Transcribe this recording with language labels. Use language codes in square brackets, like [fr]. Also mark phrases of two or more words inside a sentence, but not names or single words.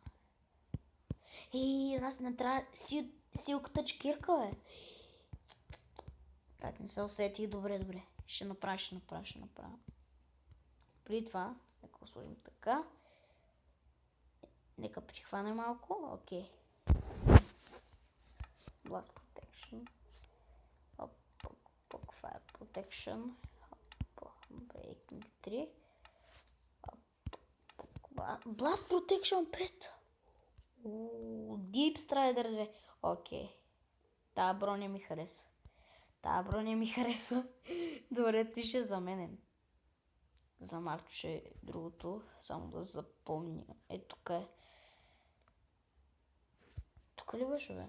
[bg] Ей, нас не трябва силката чекирка, бе. Как не се усети? Добре. Ще направя. При това, нека го сложим така. Нека прихване малко. Окей. [en] Blast Protection. Fire Protection. Breaking 3. Blast Protection 5. Deep Strider 2. [bg] Окей. Тая броня ми харесва. Добре, ти ще за мене. За Марто ще е другото. Само да запомня. Ето тук е. Тук ли беше, бе?